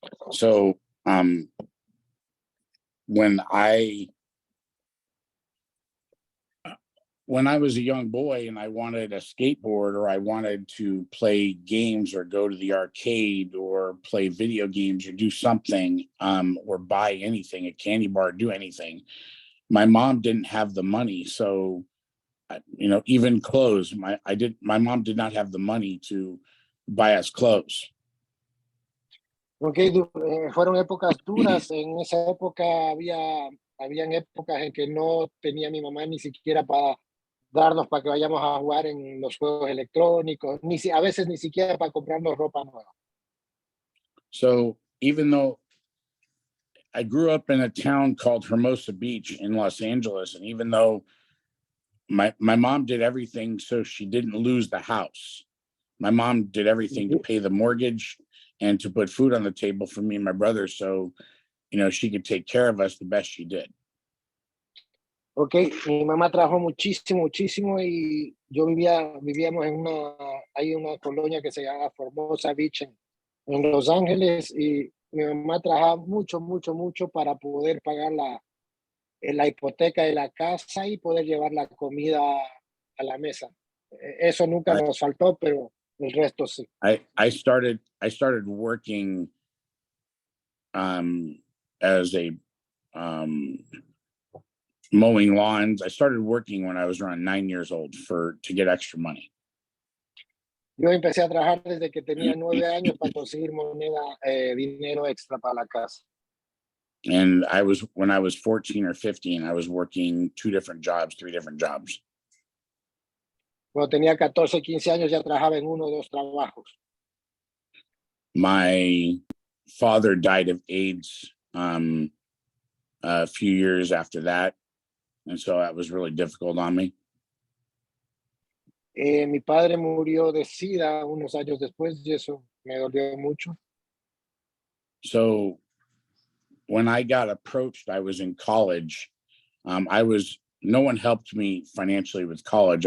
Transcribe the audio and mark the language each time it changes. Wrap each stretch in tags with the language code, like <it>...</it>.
<en>So when I was a young boy and I wanted a skateboard or I wanted to play games or go to the arcade or play video games or do something or buy anything, a candy bar, do anything, my mom didn't have the money. So, even clothes, my mom did not have the money to buy us clothes.</en> <es>Okay, fueron épocas duras. En esa época habían épocas en que no tenía mi mamá ni siquiera para darnos para que vayamos a jugar en los juegos electrónicos, a veces ni siquiera para comprarnos ropa nueva.</es> <en>So even though I grew up in a town called Hermosa Beach in Los Angeles, and even though my mom did everything so she didn't lose the house, my mom did everything to pay the mortgage and to put food on the table for me and my brother, so she could take care of us the best she did.</en> <es>Okay, mi mamá trabajó muchísimo, muchísimo y vivíamos hay una colonia que se llama Formosa Beach en Los Ángeles y mi mamá trabajaba mucho, mucho, mucho para poder pagar la hipoteca de la casa y poder llevar la comida a la mesa. Eso nunca nos faltó, pero El resto sí.</es> <en>I started working as a mowing lawns. I started working when I was around 9 years old to get extra money.</en> <es>Yo empecé a trabajar desde que tenía 9 años para conseguir dinero extra para la casa.</es> <en>And when I was 14 or 15, I was working 3 different jobs.</en> <es>Cuando tenía 14, 15 años ya trabajaba en 1 o 2 trabajos.</es> <en>My father died of AIDS a few years after that. And so that was really difficult on me.</en> <es>Mi padre murió de SIDA unos años después y eso me dolió mucho.</es> <en>So when I got approached, I was in college. No one helped me financially with college.</en>